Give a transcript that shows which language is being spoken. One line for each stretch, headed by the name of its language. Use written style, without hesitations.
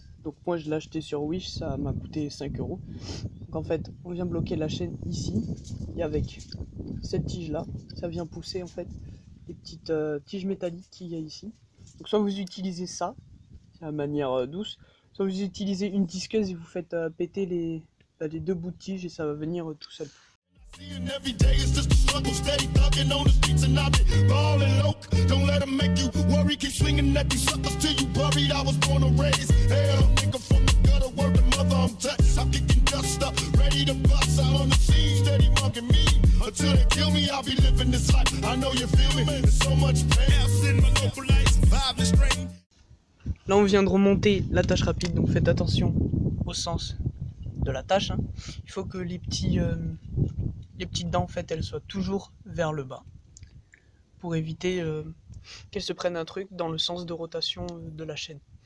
French: Donc moi je l'ai acheté sur Wish, ça m'a coûté 5 €. Donc en fait on vient bloquer la chaîne ici. Et avec cette tige là, ça vient pousser en fait les petites tiges métalliques qu'il y a ici. Donc soit vous utilisez ça, c'est la manière douce, soit vous utilisez une disqueuse et vous faites péter les deux bouts de tige et ça va venir tout seul.
English: Every day is just a struggle, steady thugging on the streets and I've been ballin' low. Don't let them make you worry, keep swinging at these suckers till you buried. I was born and raised hell, nigga from the gutter, word to mother, I'm touched. I'm kicking dust up, ready to bust out on the scene, steady mugging me. Until they kill me, I'll be living this life. I know you feel me, there's so much past in my local life, surviving strain.
French: Là on vient de remonter l'attache rapide, donc faites attention au sens de l'attache. Hein. Il faut que les petites dents en fait elles soient toujours vers le bas pour éviter qu'elles se prennent un truc dans le sens de rotation de la chaîne.